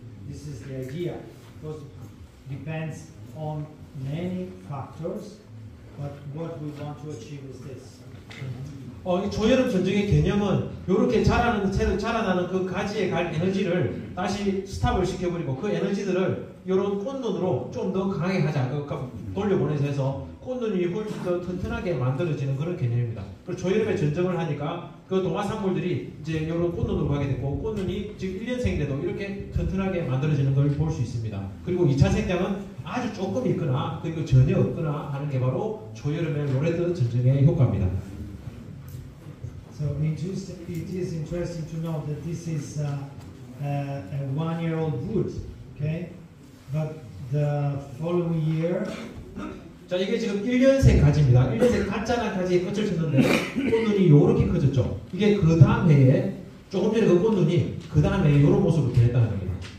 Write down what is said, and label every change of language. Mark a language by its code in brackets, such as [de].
[en] This is the idea, because it depends on many factors, but what we want to achieve is this. [ko] 이 조여름 전정의 개념은 이렇게 자라나는 그 가지에 갈 에너지를 다시 스탑을 시켜버리고 그 에너지들을 이런 꽃눈으로 좀 더 강하게 하자. 돌려보내서 해서 꽃눈이 훨씬 더 튼튼하게 만들어지는 그런 개념입니다. 그리고 조여름에 전정을 하니까 그 동화산물들이 이제 이런 꽃눈으로 가게 되고 꽃눈이 지금 1년생인데도 이렇게 튼튼하게 만들어지는 걸 볼 수 있습니다. 그리고 2차 생장은 아주 조금 있거나 그리고 전혀 없거나 하는 게 바로 조여름의 로렌트 전정의 효과입니다. [en] So it is interesting to know that this is a 1-year-old wood, okay? But the following year, [ko] 자, 이게 지금 1년생 가지입니다. 1년생 가짜나 가지에 끝을 쳤는데 꽃눈이 요렇게 커졌죠. 이게 그 다음 해에 조금 전에 그 꽃눈이 그 다음 해에 이런 모습으로 변했다는 겁니다.